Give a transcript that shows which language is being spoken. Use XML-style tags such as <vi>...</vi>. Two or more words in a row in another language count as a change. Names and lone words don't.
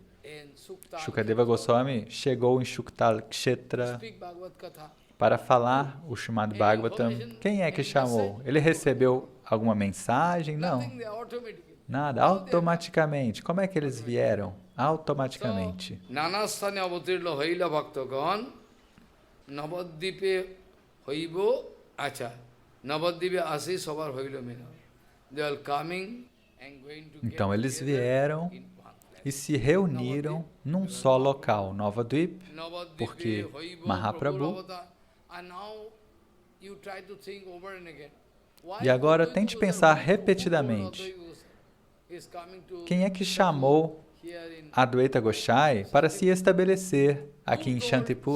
<pt>Shukadeva Goswami chegou em Shuktal Kshetra para falar o Srimad Bhagavatam. Quem é que chamou? Ele recebeu alguma mensagem? Não. Nada, automaticamente. Como é que eles vieram? Automaticamente.</pt> <bn>নানাস্থানে অবতীর্ণ হৈলা ভক্তগণ নবদ্বীপে হৈবো আছা নবদ্বীপে আসি সবার হৈলো মিলন.</bn> <en>They are coming and going to get.</en> <pt>Então eles vieram e se reuniram num só local, Navadvip, porque Mahaprabhu. E agora tente pensar repetidamente. Quem é que chamou Advaita Gosai para se estabelecer aqui em Shantipur?</pt>